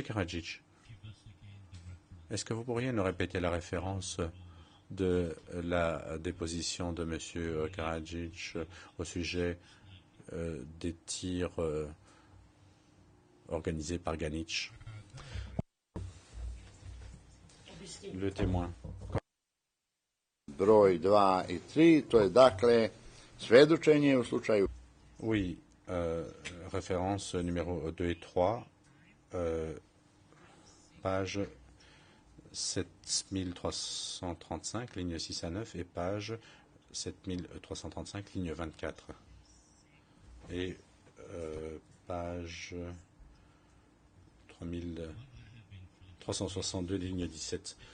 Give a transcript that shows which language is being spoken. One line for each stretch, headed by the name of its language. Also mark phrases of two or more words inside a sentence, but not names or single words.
French: Karadzic, est-ce que vous pourriez nous répéter la référence de la déposition de M. Karadzic au sujet des tirs organisés par Ganić? Le témoin.
Serbian: broj 2 i 3, to je dakle svedočenje u slučaju.
French: Oui, référence numéro 2 et 3, page 7335, ligne 6 à 9, et page 7335, ligne 24. Et page 3362, ligne 17.